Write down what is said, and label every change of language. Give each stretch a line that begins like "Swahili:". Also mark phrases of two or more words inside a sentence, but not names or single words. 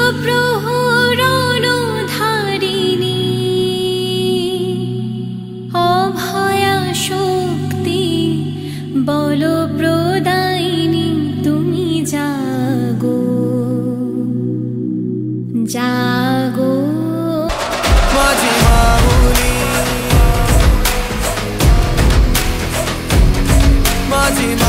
Bangla: প্রহরণধারিণী অভয়া শক্তি বল প্রদায়িনী তুমি জাগো জাগো
Marathi: माझी माऊली माझी